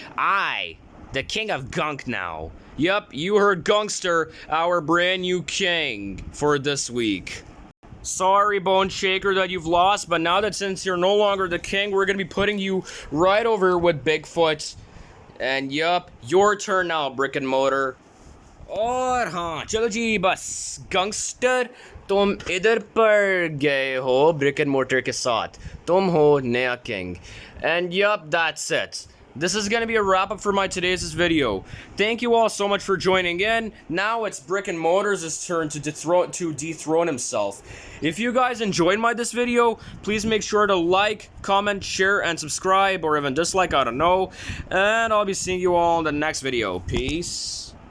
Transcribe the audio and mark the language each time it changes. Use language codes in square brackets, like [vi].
[en] I, the king of gunk now. Yup, you heard Gunkster, our brand new king for this week. Sorry, Bone Shaker, that you've lost, but now that since you're no longer the king, we're gonna be putting you right over with Bigfoot. And yup, your turn now, Brick and Mortar. [hi] और हाँ चलो जी बस गंगस्टर तुम इधर पर गए हो brick and motor के साथ तुम हो नया king. [en] And yup, that's it. This is going to be a wrap up for my today's video. Thank you all so much for joining in. Now it's Brick and Mortars' turn to dethrone himself. If you guys enjoyed this video, please make sure to like, comment, share, and subscribe, or even dislike, I don't know. And I'll be seeing you all in the next video. Peace.